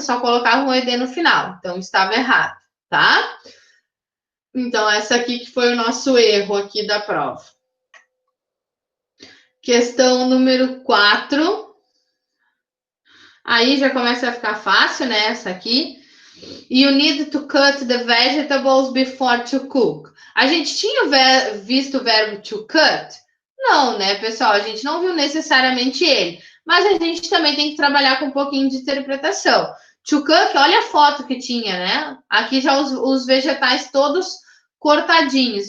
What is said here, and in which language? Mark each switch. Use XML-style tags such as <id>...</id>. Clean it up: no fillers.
<pt>Só colocavam um ED no final. Então, estava errado, tá? Então, essa aqui que foi o nosso erro aqui da prova. Questão número 4. Aí já começa a ficar fácil, né? Essa aqui.</pt> <en>You need to cut the vegetables before to cook.</en> <pt>A gente tinha visto o verbo to cut? Não, né, pessoal? A gente não viu necessariamente ele. Mas a gente também tem que trabalhar com um pouquinho de interpretação. To cook, olha a foto que tinha, né? Aqui já os vegetais todos cortadinhos.</pt>